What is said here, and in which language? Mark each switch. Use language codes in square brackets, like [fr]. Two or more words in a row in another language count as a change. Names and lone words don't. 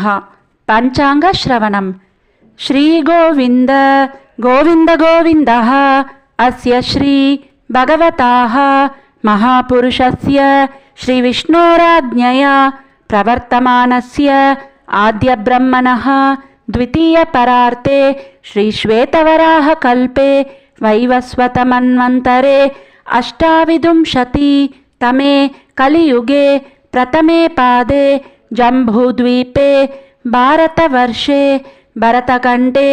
[sa] पञ्चाङ्ग श्रवणम् श्री गोविन्द गोविन्द गोविन्दः अस्य श्री भगवतः महापुरुषस्य श्री विष्णोराज्ञया प्रवर्तमानस्य आद्य ब्रह्मणः द्वितीय परार्ते श्री श्वेतवराह कल्पे वैवस्वत मन्वन्तरे अष्टाविंशति तमे कलियुगे प्रथमे पादे जम्बूद्वीपे भारतवर्षे भरतखण्डे